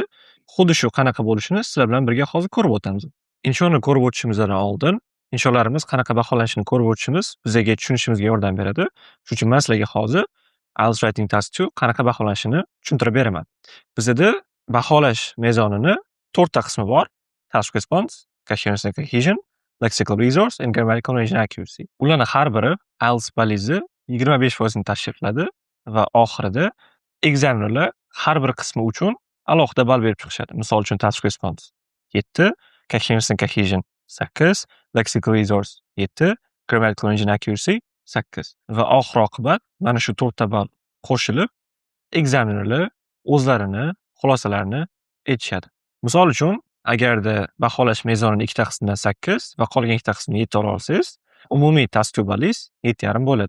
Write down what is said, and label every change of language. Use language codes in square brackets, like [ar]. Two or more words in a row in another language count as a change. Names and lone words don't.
[uz] Xuddi shu qanaqa bo'lishini sizlar bilan birga hozir ko'rib o'tamiz. Inshoni ko'rib o'tishimizdan oldin insholarimiz qanaqa baholanishini ko'rib o'tishimiz bizga tushunishimizga yordam beradi. Shuning uchun men sizlarga hozir [en] IELTS writing task 2 [uz] qanaqa baholanishini tushuntirib beraman. Bizda baholash mezonini 4 ta qismi bor: [en] task response, coherence and cohesion, lexical resource and grammatical range and accuracy. [uz] Ularning har biri IELTS balingizni 25% tashkil qiladi va oxirida examinerlar har bir qismi uchun alohida ball berib chiqishadi. Misol uchun [en] task response 7, coherence and cohesion 8, lexical resource 7, grammatical range and accuracy 8 [uz] va oxir-oqibat mana shu 4 ta ball qo'shilib examinerlar o'zlarini xulosalarini aytishadi. Misol uchun, agarda baholash mezonini ikkita qismidan 8 va qolgan ikkita qismini 7 ola olsangiz, umumiy task 2 ballingiz 7,5 bo'ladi.